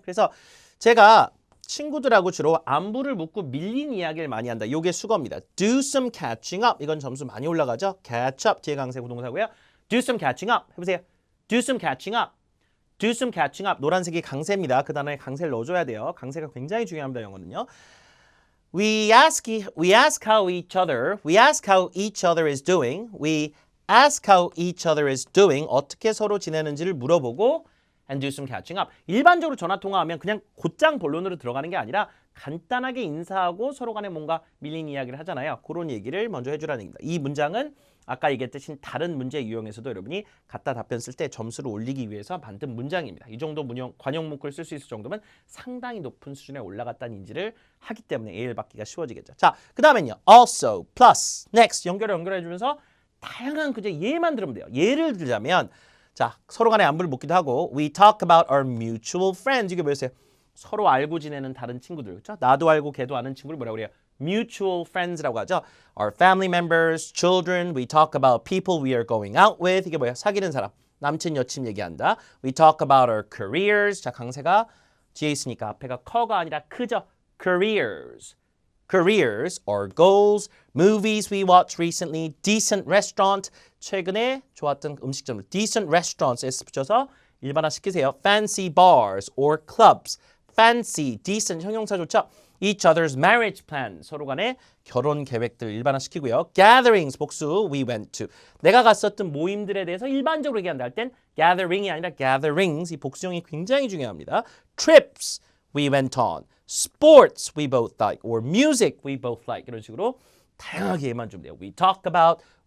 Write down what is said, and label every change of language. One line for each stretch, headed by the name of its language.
Korean: 그래서 제가 친구들하고 주로 안부를 묻고 밀린 이야기를 많이 한다. 이게 수거입니다.
English: Do some catching up.
Korean: 이건 점수 많이 올라가죠. Catch up 뒤에 강세 부동사고요.
English: Do some catching up.
Korean: 해보세요.
English: Do some catching up. Do some catching up.
Korean: 노란색이 강세입니다. 그 단어에 강세를 넣어줘야 돼요. 강세가 굉장히 중요합니다. 영어는요.
English: We ask how each other is doing. We ask how each other is doing.
Korean: 어떻게 서로 지내는지를 물어보고
English: and do some catching up.
Korean: 일반적으로 전화통화하면 그냥 곧장 본론으로 들어가는 게 아니라 간단하게 인사하고 서로 간에 뭔가 밀린 이야기를 하잖아요. 그런 얘기를 먼저 해주라는 얘기입니다. 이 문장은 아까 얘기했듯이 다른 문제 유형에서도 여러분이 갖다 답변 쓸 때 점수를 올리기 위해서 만든 문장입니다. 이 정도 관용 문구를 쓸 수 있을 정도면 상당히 높은 수준에 올라갔다는 인지를 하기 때문에 A를 받기가 쉬워지겠죠. 자, 그 다음엔요. Also, plus, next 연결해주면서 다양한 그제 예만 들으면 돼요. 예를 들자면 자, 서로 간에 안부를 묻기도 하고
English: We talk about our mutual friends.
Korean: 이게 뭐였어요? 서로 알고 지내는 다른 친구들. 그렇죠? 나도 알고 걔도 아는 친구를 뭐라고 그래요? Mutual friends라고 하죠.
English: Our family members, children. We talk about people we are going out with.
Korean: 이게 뭐야? 사귀는 사람. 남친, 여친 얘기한다.
English: We talk about our careers.
Korean: 자, 강세가 뒤에 있으니까 앞에가 커가 아니라 크죠.
English: Careers. Careers, our goals, movies we watched recently, decent restaurant,
Korean: 최근에 좋았던 음식점,
English: decent restaurants
Korean: S 붙여서 일반화 시키세요.
English: Fancy bars or clubs, fancy, decent
Korean: 형용사 좋죠.
English: Each other's marriage plan,
Korean: 서로 간의 결혼 계획들 일반화 시키고요.
English: Gatherings,
Korean: 복수,
English: we went to.
Korean: 내가 갔었던 모임들에 대해서 일반적으로 얘기한다 할 땐 gathering이 아니라 gatherings, 이 복수형이 굉장히 중요합니다.
English: Trips, we went on. Sports we both like or music we both like
Korean: 이런 식으로 다양하게 얘만 좀 돼요.
English: We talk about.